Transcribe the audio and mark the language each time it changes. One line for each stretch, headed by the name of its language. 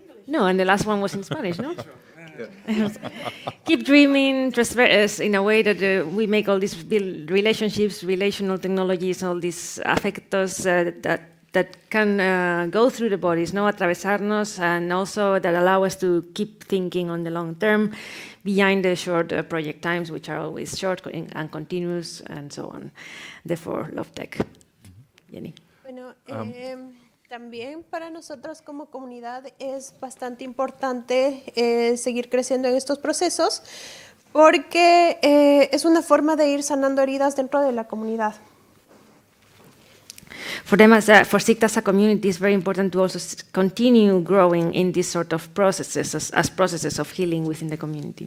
English: No, and the last one was in Spanish, no? Keep dreaming, transfer in a way that we make all these relationships, relational technologies, all these affectos that can go through the bodies, no, atravesarnos, and also that allow us to keep thinking on the long term, behind the short project times, which are always short and continuous, and so on. Therefore, love-tech. Jenny.
Spanish: Bueno, también para nosotros como comunidad es bastante importante seguir creciendo en estos procesos, porque es una forma de ir sanando heridas dentro de la comunidad.
English: For them, for SICT as a community, it's very important to also continue growing in these sort of processes, as processes of healing within the community.